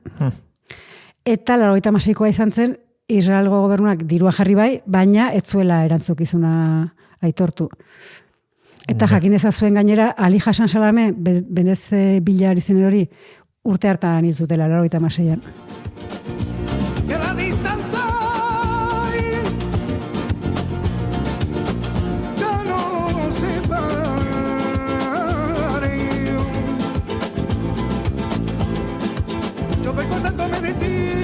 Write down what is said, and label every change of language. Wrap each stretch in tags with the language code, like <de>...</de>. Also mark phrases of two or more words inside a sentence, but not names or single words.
<eu>Eta 86koa izan zen, Israelgo gobernuak dirua jarri bai, baina ez zuela erantzukizuna aitortu. Eta jakin ezazuen gainera, Ali Hassan Salame, benez bilar izen hori, urte hartan hil zutela, 86an.</eu> <es>Que la distancia ya no separe. Yo vengo acordándome de ti.</es>